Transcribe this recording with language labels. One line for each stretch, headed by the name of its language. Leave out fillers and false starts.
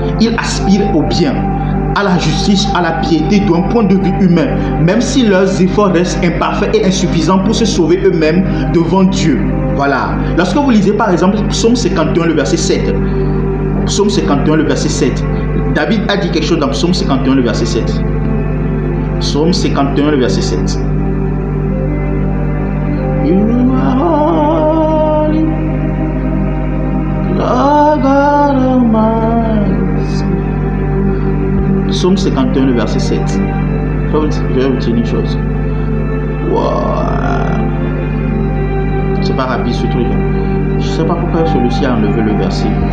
French: Ils aspirent au bien, à la justice, à la piété d'un point de vue humain, même si leurs efforts restent imparfaits et insuffisants pour se sauver eux-mêmes devant Dieu. Voilà. Lorsque vous lisez par exemple Psaume 51, le verset 7, Psaume 51, le verset 7. David a dit quelque chose dans Psaume 51, le verset 7. Psaume 51, le verset 7.
English: You are holy, Lord God Almighty.
French: Psaume 51, le verset 7. Je vais vous dire une chose. Wow. C'est pas rapide ce truc. Je sais pas pourquoi celui-ci a enlevé le verset.